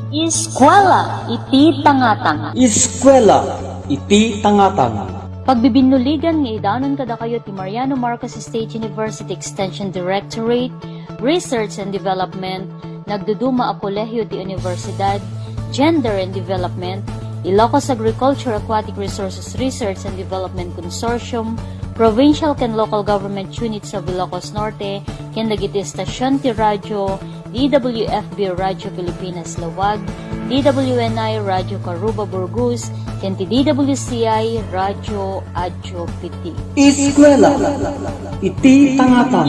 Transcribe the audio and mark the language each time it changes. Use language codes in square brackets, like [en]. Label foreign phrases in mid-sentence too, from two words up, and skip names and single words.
[ilo] Eskwela iti tangatang. Eskwela iti tangatang. Pagbibinnuligan nga idanon kada kayo ti Mariano Marcos State University Extension Directorate, Research and Development, nagduduma a kolehyo ti Universidad, Gender and Development, Ilocos Agriculture Aquatic Resources Research and Development Consortium, Provincial ken Local Government Units of Ilocos Norte, ken dagiti estasyon ti radyo, DWFB Radyo Pilipinas Lawag, DWNI Radyo Caruba Burgos, ken ti DWCI Radyo Adyo Piti. Eskwela iti tangatang.